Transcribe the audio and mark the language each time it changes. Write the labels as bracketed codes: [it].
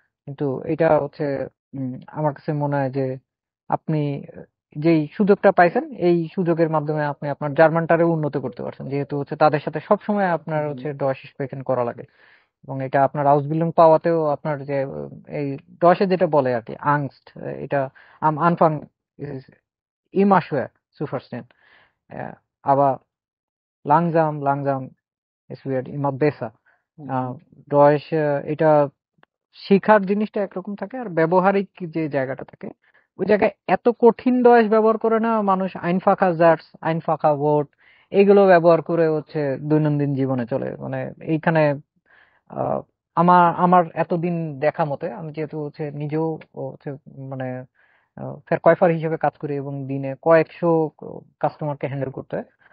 [bn] কিন্তু এটা হচ্ছে আমার কাছে মনে হয় যে আপনি যেই সুযোগটা পাইছেন এই সুযোগের মাধ্যমে আপনি আপনার জার্মানটারে উন্নত করতে পারছেন, যেহেতু হচ্ছে তাদের সাথে সবসময় আপনার হুম, হচ্ছে ডয়শ স্প্রেখেন করা লাগে। এবং এটা আপনার আউসবিল্ডিং পাওয়াতেও আপনার যে এই ডয়শে যেটা বলে আর কি আংস্ট, এটা [de] আম আনফাং immer schwer zu verstehen. Aber langsam, langsam, es wird immer besser. হুম, [bn] ডয়েশ এটা শিখার জিনিসটা একরকম থাকে, আর ব্যবহারিক যে জায়গাটা থাকে ওই জায়গায় এত কঠিন ডয়েশ ব্যবহার করে না মানুষ। আইনফাখা জার্স, আইনফাখা ওয়ার্ড এইগুলো ব্যবহার করে হচ্ছে দৈনন্দিন জীবনে চলে। মানে এইখানে আহ, আমার আমার এতদিন দেখা মতে, আমি যেহেতু হচ্ছে নিজেও হচ্ছে মানে ফের কয়ফার হিসেবে কাজ করি এবং দিনে কয়েকশো কাস্টমারকে হ্যান্ডেল করতে হয়।